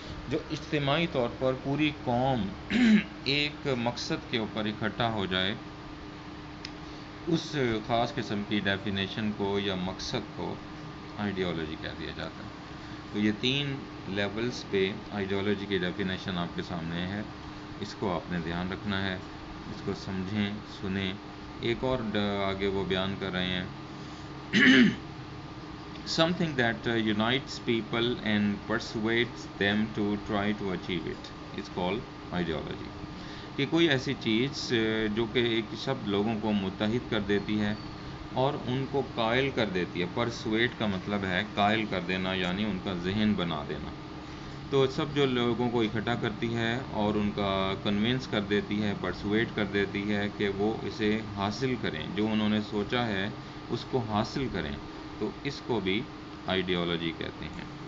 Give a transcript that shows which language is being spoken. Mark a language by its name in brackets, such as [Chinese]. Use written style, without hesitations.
[Urdu] جو اجتماعی طور پر پوری قوم ایک مقصد کے اوپر اکٹھا ہو جائے, اس خاص قسم کی ڈیفینیشن کو یا مقصد کو آئیڈیالوجی کہہ دیا جاتا ہے. تو یہ 3 لیولز پہ آئیڈیالوجی کی ڈیفینیشن آپ کے سامنے ہے, اس کو آپ نے دھیان رکھنا ہے, اس کو سمجھیں سنیں. ایک اور آگے وہ بیان کر رہے ہیں [English] something that unites people and persuades them to try to achieve it. Is called ideology, [Urdu] کہ کوئی ایسی چیز جو کہ ایک سب لوگوں کو متحد کر دیتی ہے اور ان کو قائل کر دیتی ہے. پرسویٹ کا مطلب ہے قائل کر دینا، یعنی ان کا ذہن بنا دینا. تو سب جو لوگوں کو اکٹھا کرتی ہے اور ان کا کنونس کر دیتی ہے، پرسویٹ کر دیتی ہے کہ وہ اسے حاصل کریں، جو انہوں نے سوچا ہے اس کو حاصل کریں، تو اس کو بھی آئیڈیالوجی کہتے ہیں.